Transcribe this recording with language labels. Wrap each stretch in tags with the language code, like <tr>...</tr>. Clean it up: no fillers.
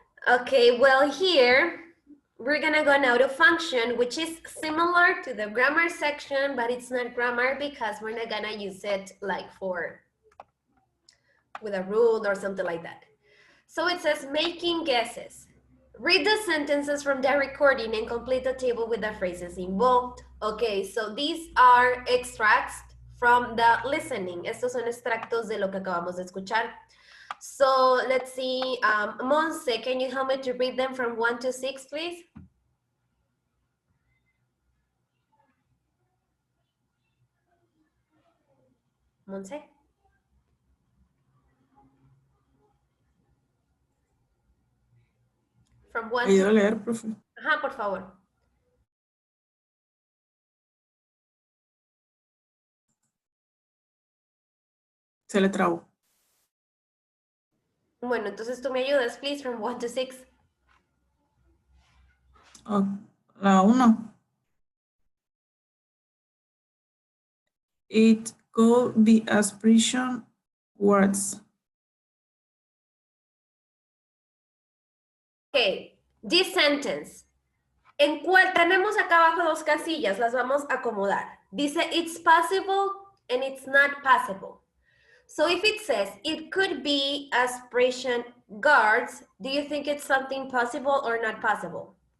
<en>Okay, well here, we're gonna go now to function, which is similar to the grammar section, but it's not grammar because we're not gonna use it like with a rule or something like that. So it says making guesses. Read the sentences from the recording and complete the table with the phrases involved. Okay, so these are extracts from the listening.</en> <es>Estos son extractos de lo que acabamos de escuchar.</es> <en>So let's see, Monse, can you help me to read them from 1 to 6, please? Monse? From 1</en> <es>¿Ayudo a</es> <en>to...</en> <es>leer, profe? Ajá, por favor. Se le trabó. Bueno, entonces tú me ayudas,</es> <en>please, from 1 to 6.</en> <es>Oh, la 1.</es> <en>It could be expression words. Okay, this sentence.</en> <es>En cual tenemos acá abajo dos casillas, las vamos a acomodar. Dice,</es> <en>it's possible and it's not possible. So if it says, it could be aspiration guards, do you think it's something possible or not possible?</en>